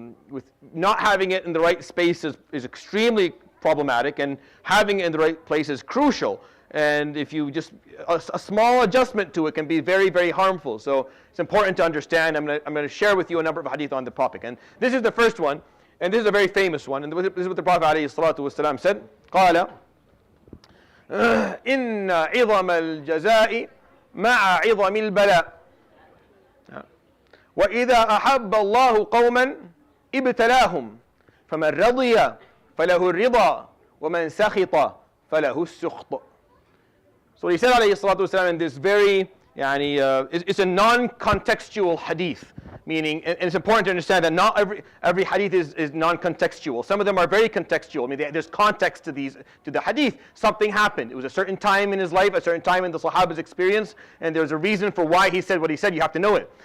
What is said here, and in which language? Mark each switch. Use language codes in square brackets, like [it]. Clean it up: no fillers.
[en] With not having it in the right space is extremely problematic, and having it in the right place is crucial. And if you just a small adjustment to it can be very, very harmful. So it's important to understand. I'm going to share with you a number of hadith on the topic. And this is the first one, and this is a very famous one. And this is what the Prophet ﷺ said. [ar] قال إن عظم الجزاء مع عظم البلاء وإذا أحب الله قوما ابتلاهم فمن رضي فله الرضا ومن سخط فله السخط. [en] So he said [ar] عليه الصلاة والسلام [en] in this very, it's a non-contextual hadith, meaning, and it's important to understand that not every hadith is non-contextual. Some of them are very contextual. I mean, there's context to the hadith. Something happened. It was a certain time in his life, a certain time in the Sahaba's experience, and there's a reason for why he said what he said. You have to know it.